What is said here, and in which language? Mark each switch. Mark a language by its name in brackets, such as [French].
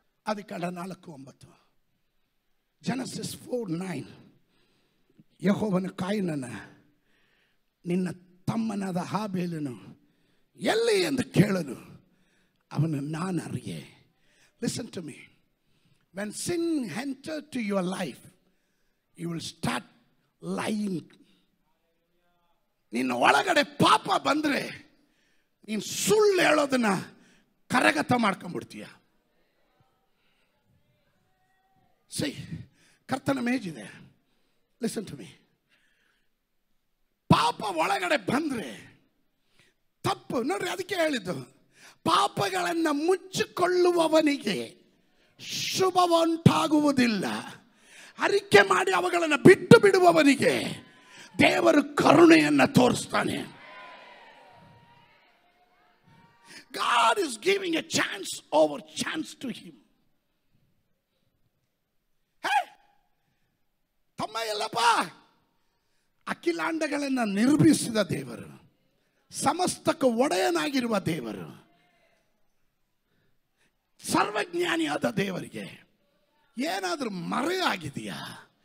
[Kannada] ಆದಿಕಾಂಡ 4:9, Genesis 4:9. ಯೆಹೋವನು ಕಾಯಿನನ, ನಿನ್ನ ತಮ್ಮನಾದ ಹಾಬೇಲನು ಎಲ್ಲಿ ಎಂದು ಕೇಳಲು ಅವನು, ನಾನು ಅರಿಯೆ. [English] Listen to me. When sin enters to your life, you will start lying. [Kannada] ನಿನ್ನ ಒಳಗಡೆ ಪಾಪ ಬಂದ್ರೆ ನೀನು ಸುಳ್ಳು ಹೇಳೋದನ್ನ ಕರಗತ ಮಾಡ್ಕೊಂಡ್ಬಿಡ್ತೀಯ. ಸರಿ, ಕರ್ತನ ಮೇಜಿದೆ. [English] Listen to me. [Kannada] ಪಾಪ ಒಳಗಡೆ ಬಂದ್ರೆ ತಪ್ಪು ನೋಡ್ರಿ. ಅದಕ್ಕೆ ಹೇಳಿದ್ದು, ಪಾಪಗಳನ್ನು ಮುಚ್ಚಿಕೊಳ್ಳುವವನಿಗೆ ಶುಭವುಂಟಾಗುವುದಿಲ್ಲ, ಅರಿಕೆ ಮಾಡಿ ಅವುಗಳನ್ನು ಬಿಟ್ಟು ಬಿಡುವವನಿಗೆ ದೇವರು ಕರುಣೆಯನ್ನು ತೋರಿಸ್ತಾನೆ. [English] God is giving a chance over chance to him. [Kannada] ತಮ್ಮ ಎಲ್ಲಪ್ಪ, ಅಖಿಲಾಂಡಗಳನ್ನು ನಿರ್ಮಿಸಿದ ದೇವರು, ಸಮಸ್ತಕ್ಕೆ ಒಡೆಯನಾಗಿರುವ ದೇವರು, ಸರ್ವಜ್ಞಾನಿಯಾದ ದೇವರಿಗೆ ಏನಾದರೂ ಮರೆಯಾಗಿದೆಯಾ?